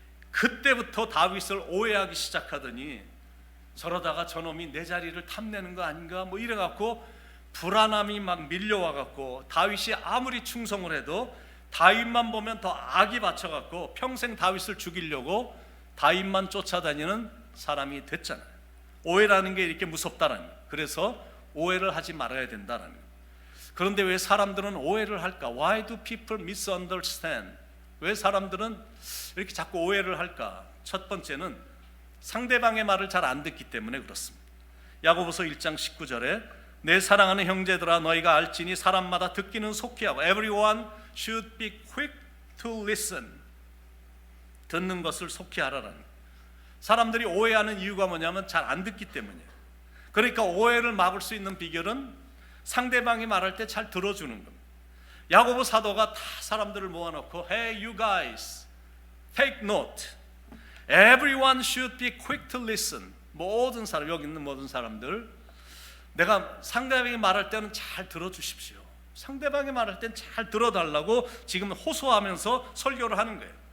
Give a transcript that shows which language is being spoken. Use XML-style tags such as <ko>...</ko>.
<ko>그때부터 다윗을 오해하기 시작하더니 저러다가 저놈이 내 자리를 탐내는 거 아닌가 뭐 이래갖고 불안함이 막 밀려와갖고 다윗이 아무리 충성을 해도 다윗만 보면 더 악이 받쳐갖고 평생 다윗을 죽이려고 다윗만 쫓아다니는 사람이 됐잖아요. 오해라는 게 이렇게 무섭다라는 거예요. 그래서 오해를 하지 말아야 된다라는 거예요. 그런데 왜 사람들은 오해를 할까?</ko> <en>Why do people misunderstand?</en> <ko>왜 사람들은 이렇게 자꾸 오해를 할까? 첫 번째는 상대방의 말을 잘 안 듣기 때문에 그렇습니다. 야고보서 1장 19절에 내 사랑하는 형제들아 너희가 알지니 사람마다 듣기는 속히 하고</ko> <en>Everyone should be quick to listen.</en> <ko>듣는 것을 속히 하라라는 거예요. 사람들이 오해하는 이유가 뭐냐면 잘 안 듣기 때문이에요. 그러니까 오해를 막을 수 있는 비결은 상대방이 말할 때 잘 들어주는 겁니다. 야고보 사도가 다 사람들을 모아놓고</ko> <en>Hey you guys, take note. Everyone should be quick to listen.</en> <ko>모든 사람, 여기 있는 모든 사람들, 내가 상대방이 말할 때는 잘 들어주십시오. 상대방이 말할 때는 잘 들어달라고 지금 호소하면서 설교를 하는 거예요.</ko>